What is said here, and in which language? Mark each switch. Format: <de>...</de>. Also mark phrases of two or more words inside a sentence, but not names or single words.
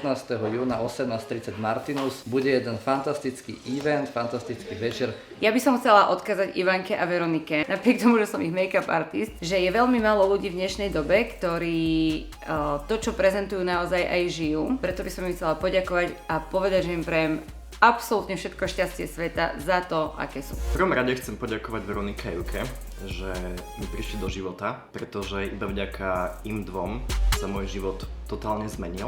<sk>júna 18:30 Martinus bude jeden fantastický event, fantastický večer. Ja by som chcela odkázať Ivanke a Veronike, napriek tomu, že som ich</sk> <en>make-up artist,</en> <sk>že je veľmi málo ľudí v dnešnej dobe, ktorí to, čo prezentujú, naozaj aj žijú. Preto by som im chcela poďakovať a povedať, že im prajem absolútne všetko šťastie sveta za to, aké sú. V prvom rade chcem poďakovať Veronike a Juke, že mi prišli do života, pretože iba vďaka im dvom sa môj život totálne zmenil.</sk>